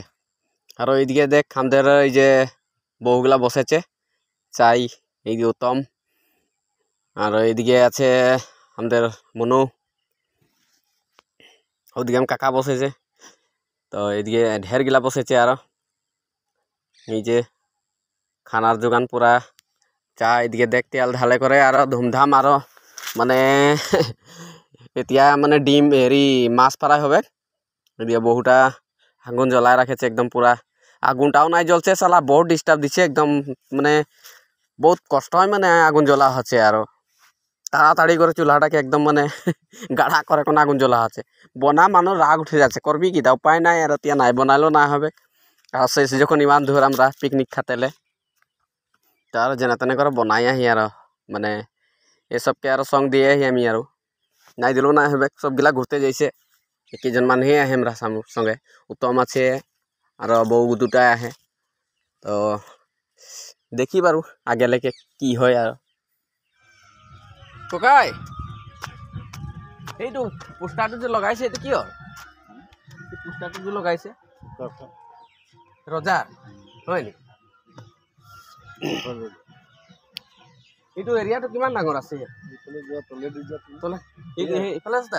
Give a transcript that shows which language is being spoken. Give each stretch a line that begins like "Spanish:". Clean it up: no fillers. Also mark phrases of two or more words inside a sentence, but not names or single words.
Bangla: আর এইদিকে দেখ আমাদের এই যে বউগুলা বসেছে চাই, এই যে উত্তম, আর এইদিকে আছে আমাদের মনু, ওদিকে আমার কাকা বসেছে। তো এইদিকে ঢের গিলা বসেছে। আর এই যে খানার যোগান পুরা চা, এদিকে দেখ তেল ঢালে করে আর ধুমধাম। আর মানে এতিয়া মানে ডিম হেৰি মাছ ফ্রাই হবে। এদিকে বহুটা আগুন জ্বলাই রাখেছে একদম পুরা, আগুনটাও নাই জ্বলছে, সালা বহুত ডিস্টার্ব দিচ্ছে একদম। মানে বহুত কষ্ট হয় মানে আগুন জ্বলা হচ্ছে। আর তাড়াতাড়ি করে চুলাটাকে একদম মানে গাঢ়া করে কোনো আগুন জ্বলা হচ্ছে। বনা মানুষ রাগ উঠে যাচ্ছে, করবি কি তা উপায় নাই। আর এতিয়া নাই বনালেও না হবে। আর শেষ যখন ইমান দূর আমরা পিকনিক খাতেলে, তার যেনে তেনে করে বনাই আহি আর মানে এসবকে আর সঙ্গ দিয়ে আহি আমি আর নাই দিলেও না হবে। সবগুলা ঘুরতে যাইছে, কেইজন মানুহে আহে আমরা সঙ্গে, উত্তম আছে আর বউ দুটাই আহে।
Assamese: তো দেখি বাৰু আগেলৈকে কি হয়। আর ককাই এইটো পোষ্টাৰটো যে লগাইছে এইটো কিয় পোষ্টাৰটো যে লগাইছে ৰজা হয় নেকি এইটো এৰিয়াটো কিমান ডাঙৰ আছে ইফালে আছে